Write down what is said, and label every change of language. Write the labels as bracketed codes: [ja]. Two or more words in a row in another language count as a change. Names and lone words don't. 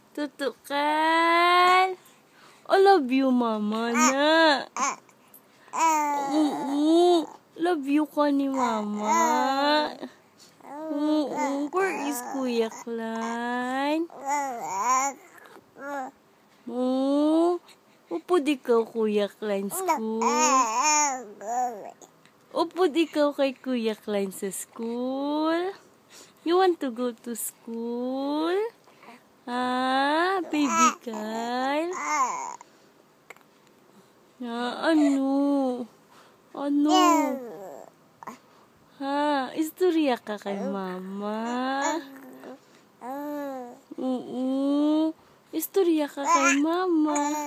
[ceb] Tutukan. [en] I love you, mama na. Love you [ceb] ka ni mama. [en] Where is Kuya Klein? [ceb] Upod ikaw, Kuya Klein, school. Upod ikaw kay Kuya Klein sa school. [en] You want to go to school? Baby Kyle? [ceb] Ano? Istorya ka kay mama? Istorya ka kay mama?